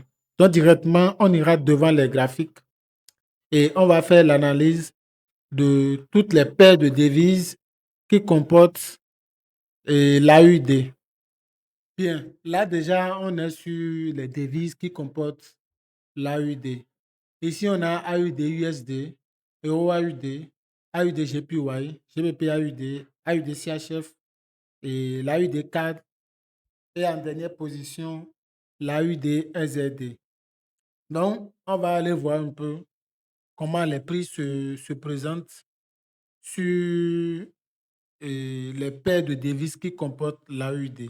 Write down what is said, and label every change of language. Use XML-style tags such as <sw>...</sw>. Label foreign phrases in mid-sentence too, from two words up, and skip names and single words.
<fr>Donc directement, on ira devant les graphiques et on va faire l'analyse de toutes les paires de devises qui comportent l'AUD. Bien, là déjà, on est sur les devises qui comportent l'AUD. Ici, on a AUD USD, Euro AUD, AUD GPY, GBP AUD, AUD CHF et l'AUD CAD. Et en dernière position, l'AUD SZD. Donc, on va aller voir un peu comment les prix se présentent sur les paires de devises qui comportent l'AUD.</fr>